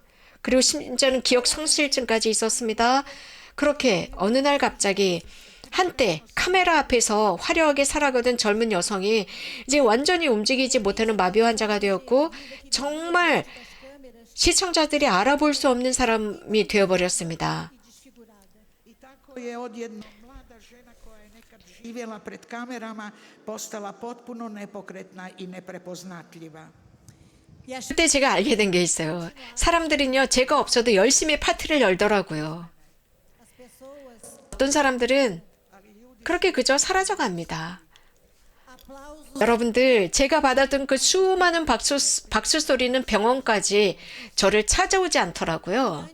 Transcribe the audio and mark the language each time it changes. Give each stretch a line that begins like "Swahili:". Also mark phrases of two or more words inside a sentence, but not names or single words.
Korean: 그리고 심지어는 기억 상실증까지 있었습니다. 그렇게 어느 날 갑자기 한때 카메라 앞에서 화려하게 살아가던 젊은 여성이 이제 완전히 움직이지 못하는 마비 환자가 되었고 정말 시청자들이 알아볼 수 없는 사람이 되어버렸습니다.
Croatian: I tako je odjednom mlada žena koja je nekad živjela pred kamerama postala potpuno nepokretna i neprepoznatljiva.
Korean: 그때 제가 알게 된 게 있어요. 사람들은요, 제가 없어도 열심히 파티를 열더라고요. 어떤 사람들은 그렇게 그저 사라져갑니다. 여러분들, 제가 받았던 그 수많은 박수 소리는 병원까지 저를 찾아오지 않더라고요.